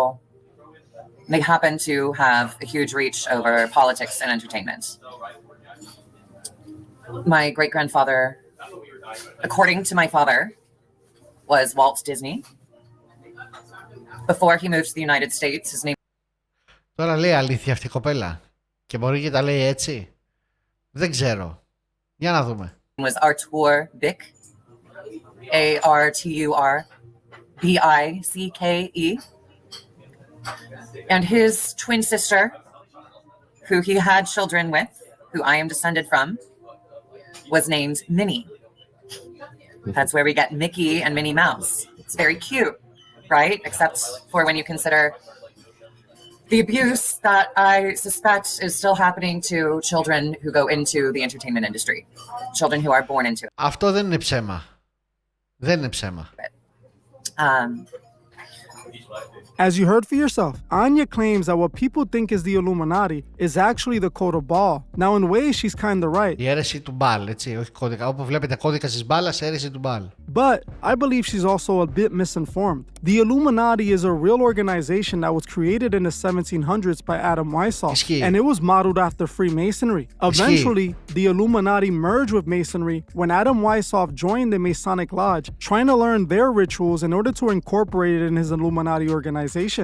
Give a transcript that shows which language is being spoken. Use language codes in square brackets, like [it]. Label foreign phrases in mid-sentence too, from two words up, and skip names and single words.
[en] They happen to have a huge reach over politics and entertainment. My great-grandfather, according to my father, was Walt Disney. Before he moved to the United States, his name [el] Τώρα λέει αλήθεια αυτή η κοπέλα και μπορεί και τα λέει έτσι. Δεν ξέρω. Για να δούμε. [en] was Artur Bick, Arturbice. And his twin sister, who he had children with, who I am descended from, was named Minnie. That's where we get Mickey and Minnie Mouse. It's very cute, right? Except for when you consider the abuse that I suspect is still happening to children who go into the entertainment industry. Children who are born into it. [el] Αυτό δεν είναι ψέμα. Δεν είναι ψέμα. [en] As you heard for yourself, Anya claims that what people think is the Illuminati is actually the code of Baal. Now, in ways, she's kind of right. [el] Η αίρεση του Baal, έτσι, όχι κώδικα. Όπου βλέπετε κώδικα της μπάλας, αίρεση του Baal. [en] But I believe she's also a bit misinformed. The Illuminati is a real organization that was created in the 1700s by Adam Weishaupt, and it was modeled after Freemasonry. Eventually, the Illuminati merged with Masonry when Adam Weishaupt joined the Masonic Lodge, trying to learn their rituals in order to incorporate it in his Illuminati organization.